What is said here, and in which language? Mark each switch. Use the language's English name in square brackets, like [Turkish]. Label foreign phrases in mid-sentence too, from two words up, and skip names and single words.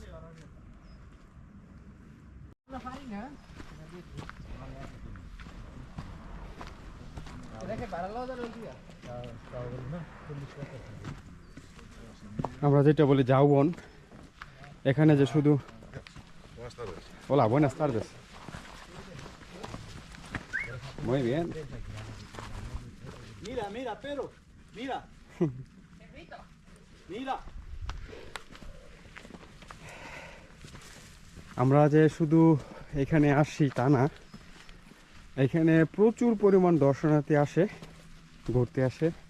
[Bangla] আমরা যেটা বলি ঝাউবন, এখানে যে শুধু [Spanish] hola, buenas tardes. Muy bien. Mira, mira, pero, mira. Mira. [Bangla] আমরা যে শুধু এখানে আসি তা না, এখানে প্রচুর পরিমাণ দর্শনার্থী আসে, ঘুরতে আসে।